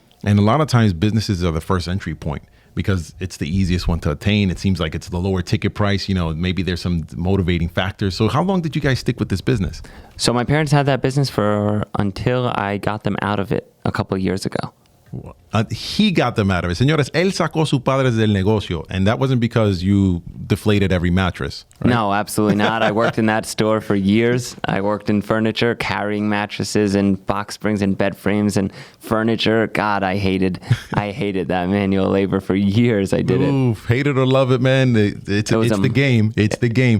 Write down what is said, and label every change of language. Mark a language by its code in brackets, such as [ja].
[en] And a lot of times businesses are the first entry point because it's the easiest one to attain. It seems like it's the lower ticket price. Maybe there's some motivating factors. So how long did you guys stick with this business? So my parents had that business until I got them out of it a couple of years ago. He got them out of it. [es] Señores, él sacó sus padres del negocio. [en] And that wasn't because you deflated every mattress, right? No, absolutely not. I worked in that store for years. I worked in furniture, carrying mattresses and box springs and bed frames and furniture. God, I hated that manual labor for years. I did it. Hate it or love it, man. It's the game. It's the game.